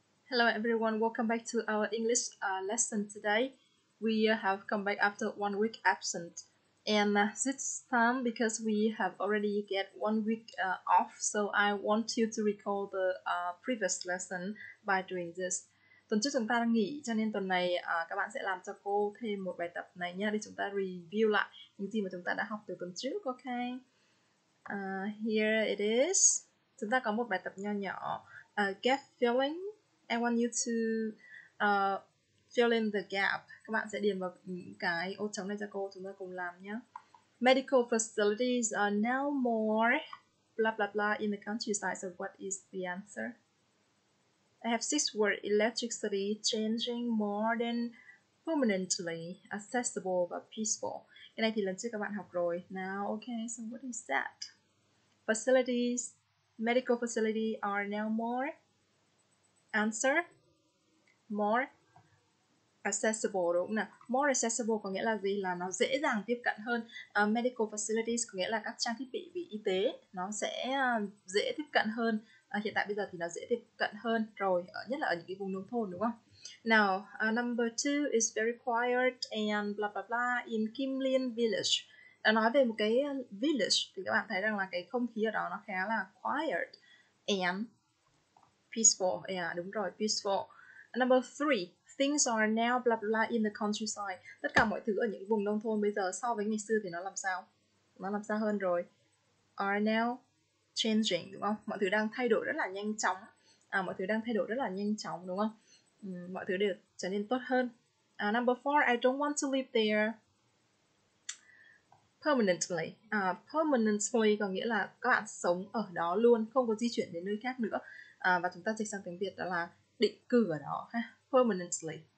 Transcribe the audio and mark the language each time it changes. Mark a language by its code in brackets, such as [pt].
[en] Hello everyone, welcome back to our English lesson today. We have come back after 1 week absent, and this time because we have already get 1 week off, so I want you to recall the previous lesson by doing this. [vi] Tuần trước chúng ta đang nghỉ, cho nên tuần này các bạn sẽ làm cho cô thêm một bài tập này nhé, để chúng ta review lại những gì mà chúng ta đã học từ tuần trước, ok? [en] Here it is. [vi] Chúng ta có một bài tập nho nhỏ, [en] gap filling. I want you to fill in the gap. [vi] Các bạn sẽ điền vào những cái ô trống này cho cô, chúng ta cùng làm nhé. [en] Medical facilities are now more blah blah blah in the countryside. So what is the answer? I have 6 words: electricity, changing, modern, permanently, accessible và peaceful. [vi] Cái này thì lần trước các bạn học rồi. [en] Now, okay, so what is that? Facilities, medical facilities are now more. Answer, more accessible, [vi] đúng không nào? [en] More accessible [vi] có nghĩa là gì? Là nó dễ dàng tiếp cận hơn. [en] Medical facilities [vi] có nghĩa là các trang thiết bị về y tế, nó sẽ dễ tiếp cận hơn. Hiện tại bây giờ thì nó dễ tiếp cận hơn rồi, nhất là ở những cái vùng nông thôn, đúng không? [en] Now, number 2 is very quiet and blah blah blah in Kim Liên Village. [vi] Đã nói về một cái village thì các bạn thấy rằng là cái không khí ở đó nó khá là [en] quiet and peaceful. [vi] Yeah, đúng rồi, peaceful. [en] Number 3, things are now blah blah in the countryside. [vi] Tất cả mọi thứ ở những vùng nông thôn bây giờ so với ngày xưa thì nó làm sao? Nó làm sao hơn rồi? [en] Are now changing, [vi] đúng không? Mọi thứ đang thay đổi rất là nhanh chóng. Mọi thứ đang thay đổi rất là nhanh chóng, đúng không? Mọi thứ đều trở nên tốt hơn. [en] Number 4, I don't want to live there permanently. [vi] Permanently có nghĩa là các bạn sống ở đó luôn, không có di chuyển đến nơi khác nữa. Và chúng ta dịch sang tiếng Việt đó là định cư ở đó ha. Permanently.